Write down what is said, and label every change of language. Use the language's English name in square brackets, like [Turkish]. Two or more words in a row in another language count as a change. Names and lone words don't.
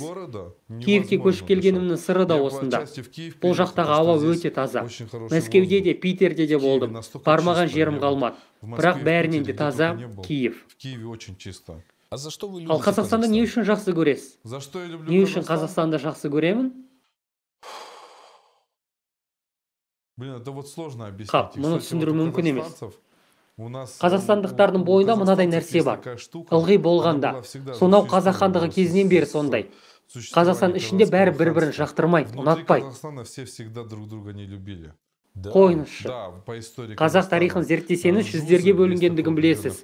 [Kazakh] Киевке көшіп келгенімнің сыры да осында. Бұл жақтағы ауа өте таза. Мәскеуде де, Питерде де болдым. Бармаған жерім қалмады. Бірақ бәрінен де таза Киев. Ал Қазақстанды не үшін жақсы көресіз? Не үшін Қазақстанды жақсы көремін? [Russian] Блин, это вот сложно объяснить. [Kazakh] Мұны түсіндіру мүмкін емес. Қазақстандықтардың бойында мынадай нәрсе бар. Ылғи болғанда. Сонау қазақ хандығы кезінен бері сондай. Қазақстан ішінде бәрі бір-бірін жақтырмайды, ұнатпайды. Қойыңызшы. Қазақ тарихын зерттесеңіз, жүздерге бөлінгендігін білесіз.